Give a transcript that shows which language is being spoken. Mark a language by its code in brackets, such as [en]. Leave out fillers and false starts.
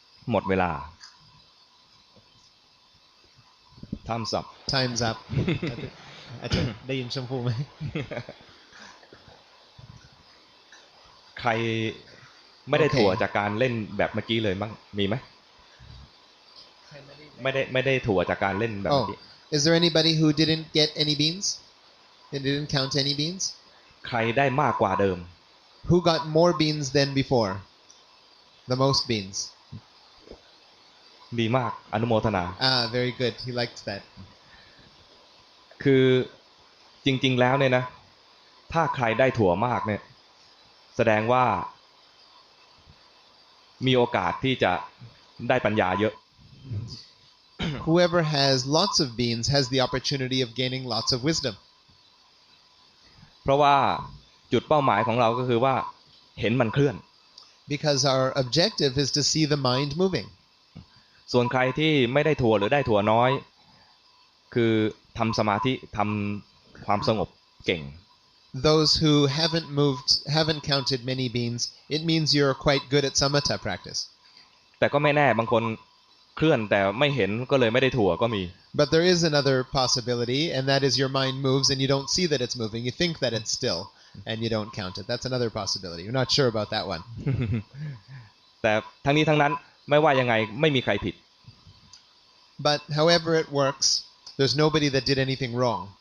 [th] หมดเวลา [en] Time's up Time's up. [th] อาจารย์ได้ยินชมพูไหม ใครไม่ได้ถั่วจากการเล่นแบบเมื่อกี้เลยมั้งมีไหมไม่ได้ถั่วจากการเล่นแบบเมื่อกี้ [en] Is there anybody who didn't get any beans? They didn't count any beans? [th] ใครได้มากกว่าเดิม [en] Who got more beans than before? The most beans. [th] ดีมากอนุโมทนา [en] Very good. He liked that. [th] คือจริงๆแล้วเนี่ยนะถ้าใครได้ถั่วมากเนี่ยแสดงว่ามีโอกาสที่จะได้ปัญญาเยอะ [en] Whoever has lots of beans has the opportunity of gaining lots of wisdom. [th] เพราะว่าจุดเป้าหมายของเราก็คือว่าเห็นมันเคลื่อน [en] Because our objective is to see the mind moving. [th] ส่วนใครที่ไม่ได้ถั่วหรือได้ถั่วน้อยคือทำสมาธิทำความสงบเก่ง [en] Those who haven't counted many beans, it means you're quite good at samatha practice. [th] แต่ก็ไม่แน่บางคนเคลื่อนแต่ไม่เห็นก็เลยไม่ได้ถั่วก็มี [en] But there is another possibility, and that is your mind moves and you don't see that it's moving. You think that it's still, and you don't count it. That's another possibility. You're not sure about that one. [th] แต่ทั้งนี้ทั้งนั้นไม่ว่ายังไงไม่มีใครผิด [en] but however it works, there's nobody that did anything wrong.